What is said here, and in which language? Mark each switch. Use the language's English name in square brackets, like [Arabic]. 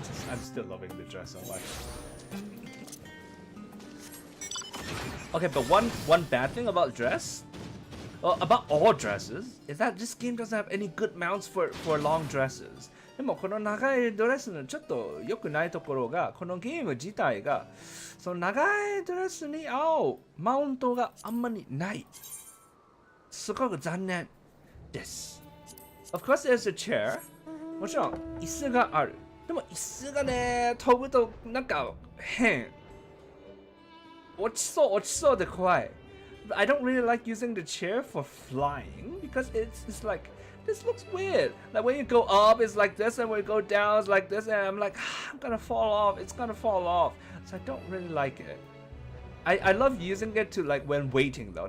[English] I'm still loving the dress so much. Okay, but one bad thing about dress, well, about all dresses, is that this game doesn't have any good mounts for long dresses. [Japanese] でもこの長いドレスのちょっと良くないところが、このゲーム自体がその長いドレスに合うマウントがあんまりない。すごく残念です。 [English] Of course, there's a chair. [Japanese] もちろん椅子がある。でも椅子がね、飛ぶとなんか変。落ちそうで怖い。 [English] I don't really like using the chair for flying because it's like this looks weird. Like when you go up, it's like this, and when you go down, it's like this, and I'm like, I'm gonna fall off. It's gonna fall off. So I don't really like it. I love using it to like when waiting though.